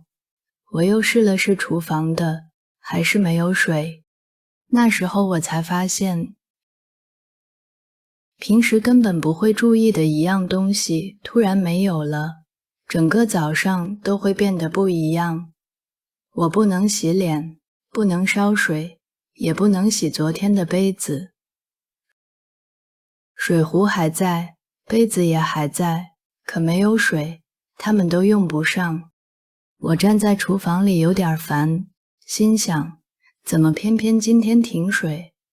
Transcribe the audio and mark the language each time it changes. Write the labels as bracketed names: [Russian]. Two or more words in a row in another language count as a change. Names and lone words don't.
[Chinese] 我又試了試廚房的，還是沒有水。那時候我才發現，平時根本不會注意的一樣東西突然沒有了，整個早上都會變得不一樣。我不能洗臉，不能燒水，也不能洗昨天的杯子。水壺還在，杯子也還在，可沒有水，它們都用不上。我站在廚房裡有點煩，心想，怎麼偏偏今天停水？